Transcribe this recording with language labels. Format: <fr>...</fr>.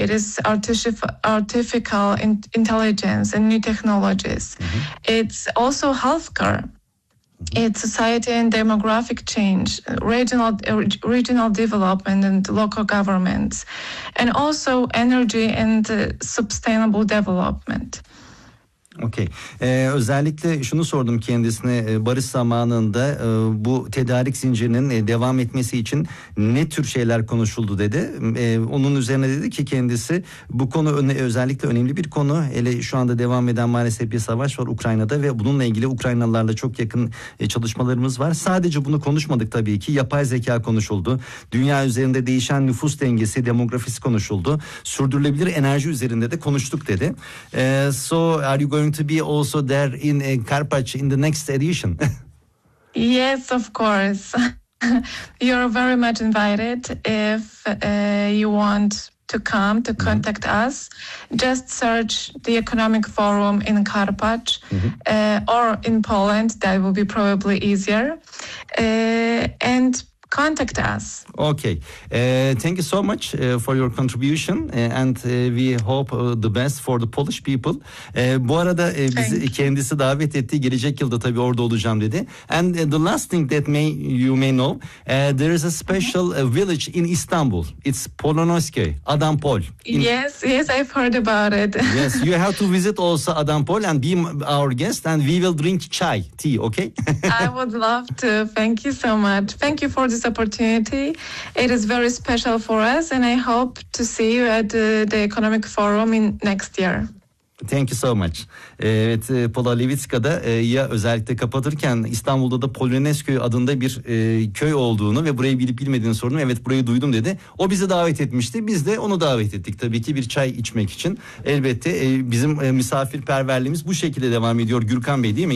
<en>It is artificial intelligence and new technologies. Mm-hmm. It's also healthcare. It's society and demographic change, regional development and local governments, and also energy and sustainable development. Okay.</en> <tr>Özellikle şunu sordum kendisine, barış zamanında bu tedarik zincirinin devam etmesi için ne tür şeyler konuşuldu dedi. Onun üzerine dedi ki kendisi, bu konu özellikle önemli bir konu. Hele şu anda devam eden maalesef bir savaş var Ukrayna'da ve bununla ilgili Ukraynalılarla çok yakın çalışmalarımız var. Sadece bunu konuşmadık tabii ki. Yapay zeka konuşuldu. Dünya üzerinde değişen nüfus dengesi, demografisi konuşuldu. Sürdürülebilir enerji üzerinde de konuştuk dedi.</tr> <en>So are you going to be also there in Karpaç in the next edition? Yes, of course. You're very much invited. If you want to come to contact mm-hmm. us, just search the Economic Forum in Karpaç mm-hmm. Or in Poland. That will be probably easier. And contact us. Okay. Thank you so much for your contribution and we hope the best for the Polish people.</en> <tr>Bu arada bizi kendisi davet etti. Gelecek yılda tabii orada olacağım dedi.</tr> <en>And the last thing that you may know, there is a special mm-hmm. village in Istanbul. It's Polonoski, Adampol. Yes, I've heard about it. Yes, you have to visit also Adampol and be our guest and we will drink chai, tea, okay? I would love to. Thank you so much. Thank you for this opportunity. It is very special for us and I hope to see you at the Economic Forum in next year. Thank you so much.</en> <tr>Evet, Pola Levitska'da ya özellikle kapatırken İstanbul'da da Polonesko adında bir köy olduğunu ve burayı bilip bilmediğini sordum. Evet, burayı duydum dedi. O bizi davet etmişti. Biz de onu davet ettik tabii ki bir çay içmek için. Elbette bizim misafirperverliğimiz bu şekilde devam ediyor Gürkan Bey, değil mi?</tr>